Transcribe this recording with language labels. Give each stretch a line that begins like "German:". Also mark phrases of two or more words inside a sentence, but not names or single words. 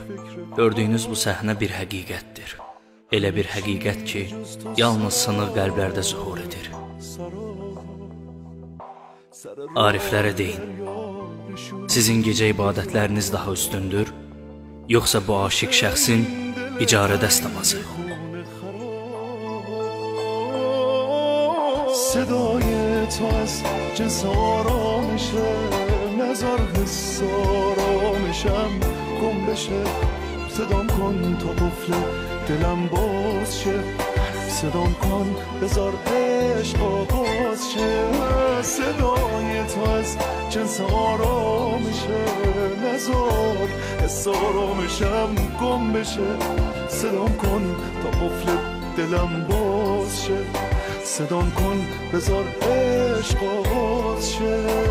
Azerbaijani: Gördüyünüz bu səhnə bir həqiqətdir. Elə bir həqiqət ki, yalnız sınıq qəlblərdə zuhur edir. Ariflərə deyin, sizin gecə ibadətləriniz daha üstündür, yoxsa bu aşiq şəxsin icarə dəstəmazı?
Persian: صدای تو از جنس آرامشه نذار حس آرامشم گم بشه صدام کن تا قفل دلم باز شه صدام کن بذار عشق آغاز شه صدای تو از جنس آرامشه نذار حس آرامشم گم بشه صدام کن تا قفل دلم باز شه صدام کن بذار عشق آغاز شه